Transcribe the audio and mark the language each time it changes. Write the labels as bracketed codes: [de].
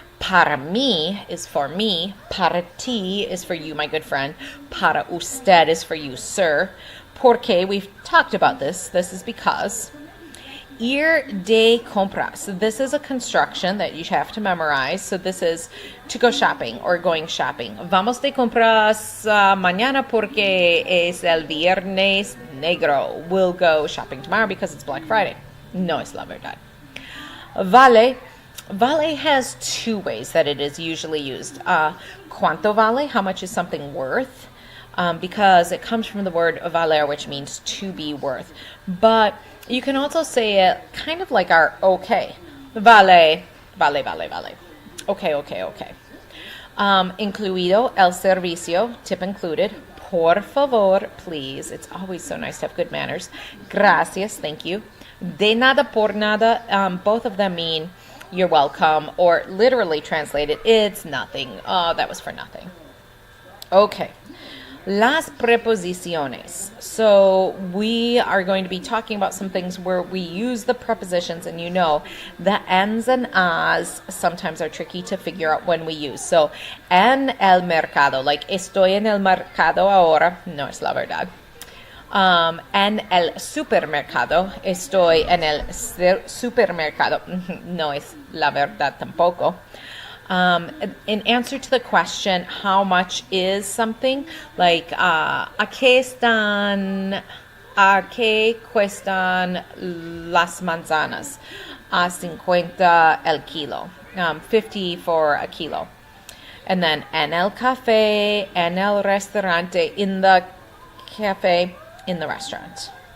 [es] Para mí [en] is for me. [es] Para ti [en] is for you, my good friend. [es] Para usted [en] is for you, sir. [es] Porque, [en] we've talked about this. This is because. [es] Ir de compras. [en] This is a construction that you have to memorize. So this is to go shopping or going shopping. [es] Vamos de compras mañana porque es el viernes negro. [en] We'll go shopping tomorrow because it's Black Friday. [es] No es la verdad. Vale. [en] Vale has two ways that it is usually used. [es] Cuánto vale? [en] How much is something worth? Because it comes from the word valer, which means to be worth. But you can also say it kind of like our okay. [es] Vale, vale, vale, vale. [en] Okay, okay, okay. [es] Incluido el servicio, [en] tip included. [es] Por favor, [en] please. It's always so nice to have good manners. [es] Gracias, [en] thank you. [es] De nada por nada, [en] both of them mean you're welcome, or literally translated, it's nothing. Oh, that was for nothing. Okay. [es] Las preposiciones. [en] So we are going to be talking about some things where we use the prepositions, and you know the ens and as sometimes are tricky to figure out when we use. [es] So en el mercado, like estoy en el mercado ahora, no es la verdad. En el supermercado, estoy en el supermercado, no es la verdad tampoco. [en] In answer to the question, how much is something? [es] Like, ¿a qué cuestan las manzanas? A 50 el kilo. [en] 50 for a kilo. And then, [es] en el café, en el restaurante, [en] in the cafe, in the restaurant.